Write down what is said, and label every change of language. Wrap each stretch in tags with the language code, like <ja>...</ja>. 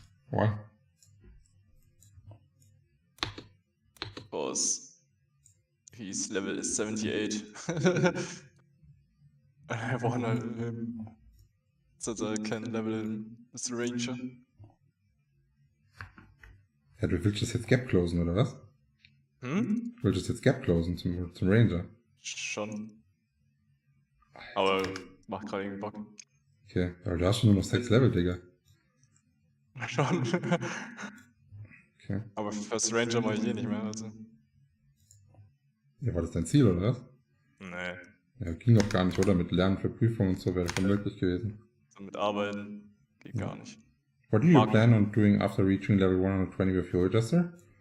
<en>What? Because he's level 78. I wanna him so that I can level him with the Ranger.</en> <de>Ja, du willst das jetzt Gap closen, oder was? Hm? Du willst das jetzt Gap closen zum Ranger? Schon. Aber macht gerade irgendwie Bock. Okay, aber du hast schon nur noch 6 Level, Digga. Schon. Okay. Aber fürs Ranger mache ich eh nicht mehr, also. Ja, war das dein Ziel, oder was? Nee. Ja, ging doch gar nicht, oder? Mit Lernen für Prüfungen und so wäre das möglich gewesen. So mit Arbeiten geht gar nicht.</de> <en>What do you plan on doing after reaching level 120 with your adjuster?</en>